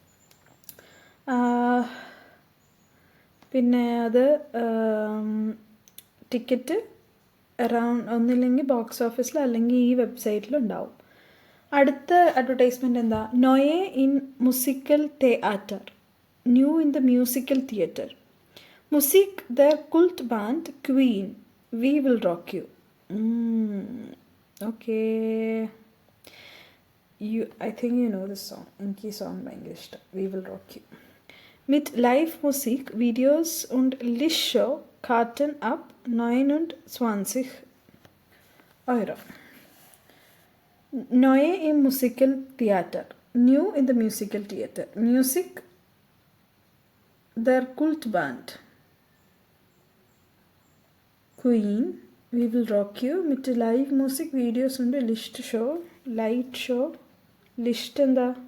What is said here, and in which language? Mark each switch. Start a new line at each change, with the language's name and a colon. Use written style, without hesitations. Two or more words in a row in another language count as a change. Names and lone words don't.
Malayalam: പിന്നെ അത് ടിക്കറ്റ് അറൗണ്ട് ഒന്നില്ലെങ്കിൽ ബോക്സ് ഓഫീസിൽ അല്ലെങ്കിൽ ഈ വെബ്സൈറ്റിലുണ്ടാവും. അടുത്ത അഡ്വർടൈസ്മെൻ്റ് എന്താ?
German: Neu im Musical Theater,
English: new in the Musical Theater,
German: Musik der Kultband Queen, വി വിൽ റോക്ക് യു.
English: okay, I think you know this song.
Malayalam: എനിക്ക് ഈ സോങ് ഭയങ്കര ഇഷ്ടം,
English: വി വിൽ റോക്ക് യു.
German: Mit Live-Musik, Videos und Lichtshow karten ab 29 €. Neue im Musical Theater,
English: new in the Musical Theater,
German: Music der Kultband, Queen, We Will Rock You, mit Live-Musik, Videos und Lichtshow, Lightshow,
Malayalam: Licht എന്താ?